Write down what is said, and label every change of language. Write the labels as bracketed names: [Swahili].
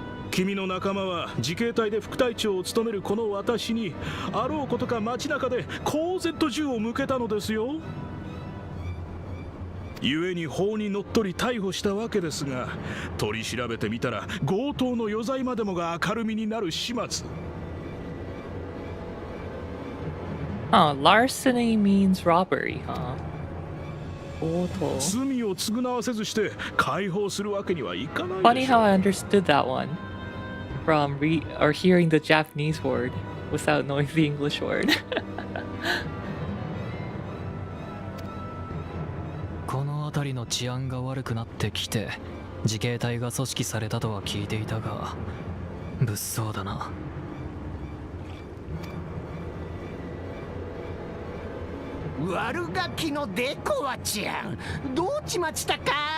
[Japanese] 君の仲間は自警隊で副隊長を務めるこの私にあろうことか街中で公然と銃を向けたのですよ。故に法にのっとり逮捕したわけですが、取り調べてみたら強盗の余罪までもが明るみになる始末。 [English] Larceny means robbery, huh? [Japanese] 罪を償わせずして解放するわけにはいかないでしょ。 [English] how I understood that one from hearing the Japanese word without knowing the English word. [Japanese] この辺りの治安が悪くなってきて自警隊が組織されたとは聞いていたが物騒だな。悪ガキのデコアちゃん、どうちまちたか。